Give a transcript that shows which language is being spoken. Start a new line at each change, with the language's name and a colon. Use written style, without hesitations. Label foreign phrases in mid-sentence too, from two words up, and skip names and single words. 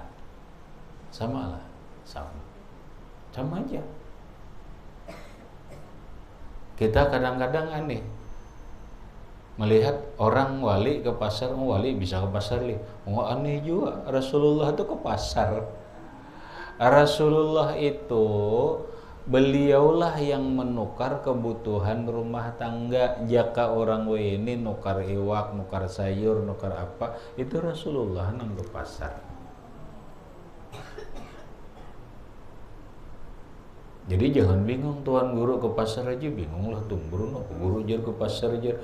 Indonesian: Sama aja. Kita kadang-kadang aneh melihat orang wali ke pasar, wali bisa ke pasar li. Aneh juga, Rasulullah itu ke pasar. Rasulullah itu beliaulah yang menukar kebutuhan rumah tangga.
Banjar: Jaka orang ini nukar iwak, nukar sayur, nukar apa, itu Rasulullah nang ke pasar.
Indonesian: Jadi jangan bingung tuan guru ke pasar aja, bingung lah tuh guru jar ke pasar jar.